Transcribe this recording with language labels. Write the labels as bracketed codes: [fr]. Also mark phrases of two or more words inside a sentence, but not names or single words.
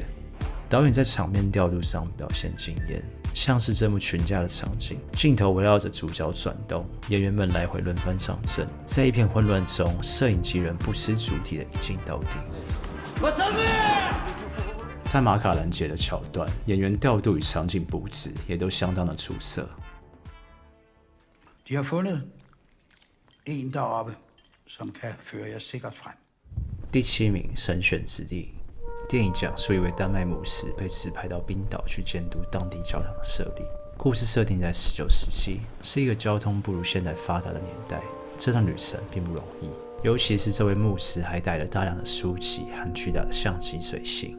[zh] 导演在场面调度上表现惊艳，像是这幕群架的场景，镜头围绕着主角转动，演员们来回轮番上阵，在一片混乱中，摄影机人不失主题的一镜到底。在马卡兰节的桥段，演员调度与场景布置也都相当的出色。 [da] De har fundet en deroppe, som kan føre jer sikkert frem. [zh] 第7名，神选之地。电影讲述一位丹麦牧师被指派到冰岛去监督当地教堂的设立。故事设定在19世纪，是一个交通不如现在发达的年代。这趟旅程并不容易，尤其是这位牧师还带了大量的书籍和巨大的相机随行。